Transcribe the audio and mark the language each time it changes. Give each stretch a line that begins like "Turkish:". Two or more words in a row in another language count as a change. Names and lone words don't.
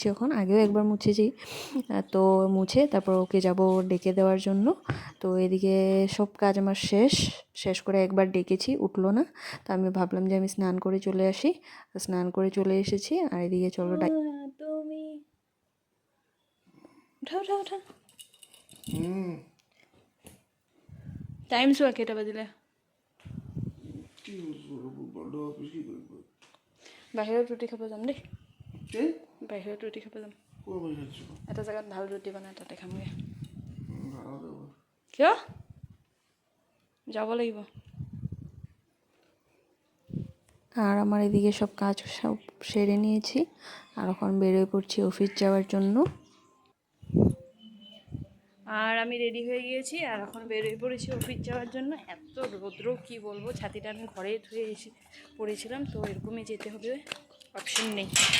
Bangla: এখন আগেও একবার মুছেছি, তো মুছে তারপর ওকে যাব ডেকে দেওয়ার জন্য। তো এদিকে সব কাজ আমার শেষ করে একবার ডেকেছি, উঠলো না। তো আমি ভাবলাম যে আমি স্নান করে চলে আসি, স্নান করে চলে এসেছি। আর এদিকে চলো তুমি উঠা উঠা উঠা।
Assamese: টাইম শোয়া কেটা বাজিলে? বাহিৰত ৰুটি খাব যাম দেই, বাহিৰত ৰুটি খাব যাম। এটা জেগাত ভাল ৰুটি বনাই, তাতে খামগৈ। কিয় যাব লাগিব?
Bangla: আর আমার এদিকে সব কাজ সব সেরে নিয়েছি, আর এখন বেরোয় পড়ছি অফিস যাওয়ার জন্য। আর আমি রেডি হয়ে গিয়েছি, আর এখন বেরোয় পড়েছি অফিস যাওয়ার জন্য। এত রৌদ্র কি বলবো, ছাতিটা আমি ঘরে ধুয়ে এসে পড়েছিলাম, তো এরকমই যেতে হবে, অপশন নেই।